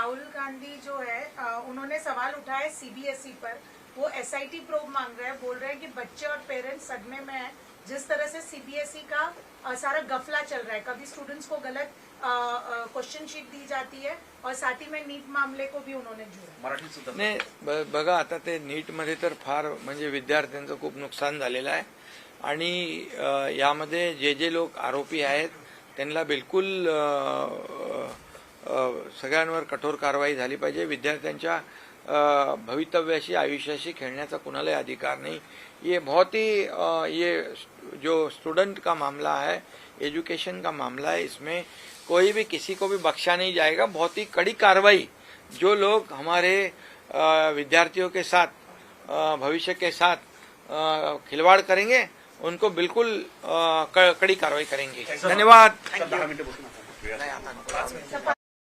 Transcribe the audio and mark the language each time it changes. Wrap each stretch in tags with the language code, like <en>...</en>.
<hi>राहुल गांधी जो है उन्होंने सवाल उठाया सीबीएसई पर, वो एसआईटी प्रोब मांग रहे हैं, बोल रहे हैं कि बच्चे और पेरेंट्स सदमे में है। जिस तरह से सीबीएसई का सारा गफला चल रहा है, कभी स्टुडंट्स को गलत क्वेश्चन शीट दी जाती है, और साथ ही में नीट मामले को भी उन्होंने जोड़ा।</hi> <mr>नाही बघा, आता ते नीटमध्ये तर फार म्हणजे विद्यार्थ्यांचं खूप नुकसान झालेलं आहे, आणि यामध्ये जे जे लोक आरोपी आहेत त्यांना बिलकुल सगळ्यांवर कठोर कारवाई झाली पाहिजे। विद्यार्थ्यांच्या भवितव्याशी आयुष्याशी खेळण्याचा कुणालाही अधिकार नहीं।</mr> <hi>ये बहुत ही ये जो स्टूडेंट का मामला है, एजुकेशन का मामला है, इसमें कोई भी किसी को भी बख्शा नहीं जाएगा। बहुत ही कड़ी कार्रवाई, जो लोग हमारे विद्यार्थियों के साथ भविष्य के साथ खिलवाड़ करेंगे उनको बिल्कुल कड़ी कार्रवाई करेंगे। धन्यवाद।</hi>